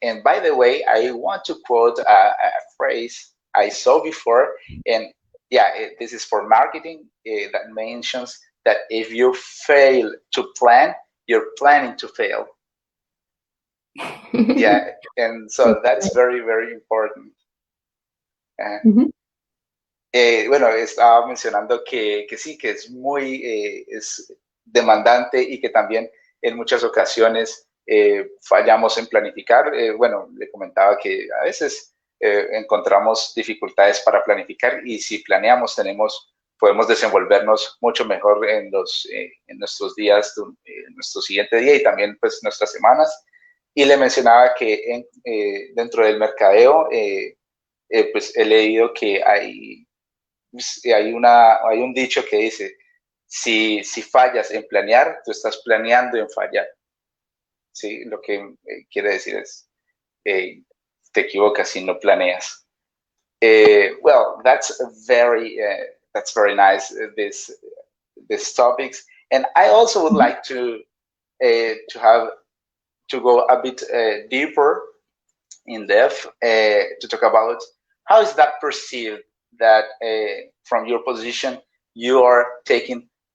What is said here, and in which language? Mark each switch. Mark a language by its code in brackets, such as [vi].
[en] And by the way, I want to quote a phrase I saw before, and this is for marketing, that mentions that if you fail to plan, you're planning to fail. Yeah, and so that's very, very important. [es] Bueno, estaba mencionando que sí, que es muy es demandante y que también en muchas ocasiones fallamos en planificar. Bueno, le comentaba que a veces encontramos dificultades para planificar, y si planeamos podemos desenvolvernos mucho mejor en nuestros días, en nuestro siguiente día y también pues nuestras semanas. Y le mencionaba que dentro del mercadeo, pues he leído que hay un dicho que dice: si fallas en planear, tú estás planeando en fallar. ¿Sí? Lo que quiere decir es, te equivocas si no planeas. [en] Well, that's very nice, this topics. And I also would like to go a bit deeper in depth to talk about how is that perceived, that from your position you are taking